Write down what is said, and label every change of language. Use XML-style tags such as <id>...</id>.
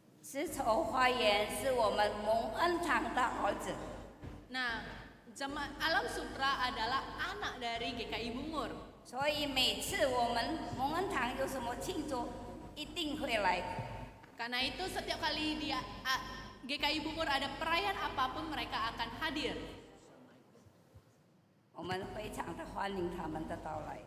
<zh>《丝绸花园》是我们蒙恩堂的儿子。</zh> <id>Nah, jemaat Alam Sutra adalah anak dari GKI Bungur.</id> <zh>所以每次我们蒙恩堂有什么庆祝，一定会来。</zh> <id>Karena itu setiap kali GKI Bungur ada perayaan apapun mereka akan hadir.</id> <zh>我们非常的欢迎他们的到来。</zh>